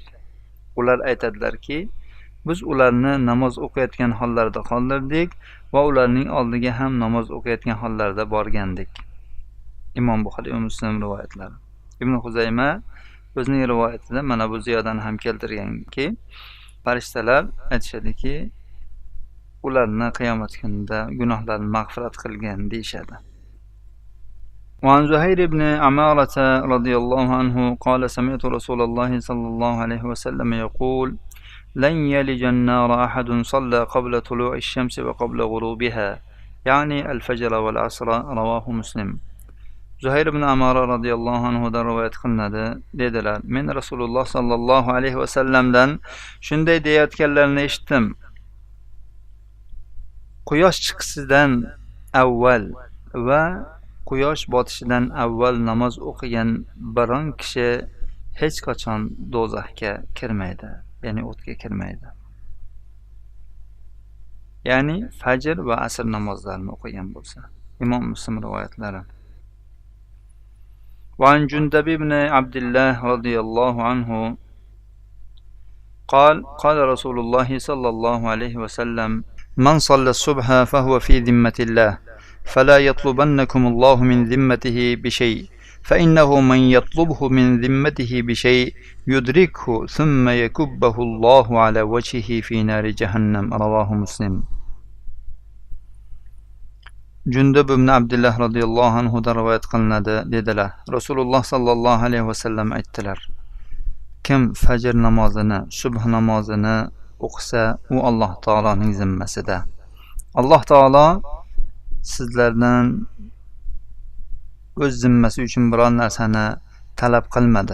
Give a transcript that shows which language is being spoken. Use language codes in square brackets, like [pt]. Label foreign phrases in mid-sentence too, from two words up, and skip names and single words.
[uz] Ular aytadilarki, biz ularni namoz o'qiyotgan hollarda qoldirdik va ularning oldiga ham namoz o'qiyotgan hollarda borgandik. Imom Buxoriy va Muslim rivoyatlari. Ibn Xuzayma o'zining rivoyatida mana bu ziyodani ham keltirganki, farishtalar aytishadiki, ularni qiyomat kunida gunohlarini mag'firat qilgan deyshadi. [ar] وعن زهير بن عمارة رضي الله عنه قال سمعت رسول الله صلى الله عليه وسلم يقول لن يلج النار أحد صلى قبل طلوع الشمس وقبل غروبها يعني الفجر والعصر. رواه مسلم. [uz] Zuhayr ibn Amara [ar] رضي الله عنه [uz] rivoyat qilinadi. Dedilar: Men Rasululloh [ar] صلى الله عليه وسلم [uz] shunday deyotganlarini eshitdim. Quyosh chiqishidan avval va quyosh botishidan avval namoz o'qigan biron kishi hech qachon do'zaxga kirmaydi, ya'ni o'tga kirmaydi. Ya'ni fajr va asr namozlarini o'qigan bo'lsa. Imom Muslim rivoyatlari. وعن جندب بن عبد الله رضي الله عنه قال رسول الله صلى الله عليه وسلم من صلى الصبح فهو في ذمة الله فلا يطلبنكم الله من ذمته بشيء فإنه من يطلبه من ذمته بشيء يدركه ثم يكبه الله على وجهه في نار جهنم. [ar] رواه مسلم. [uz] Jundub ibn Abdullah [ar] رضي الله عنه [uz] rivoyat qilinadi. Dedilar: Rasululloh [ar] صلى الله عليه وسلم [uz] aytdilar: Kim fajr namozini, subh namozini o'qisa, u Alloh taoloning zimmasida. Alloh taolo sizlardan o'z zimmasi uchun biror narsani talab qilmadi.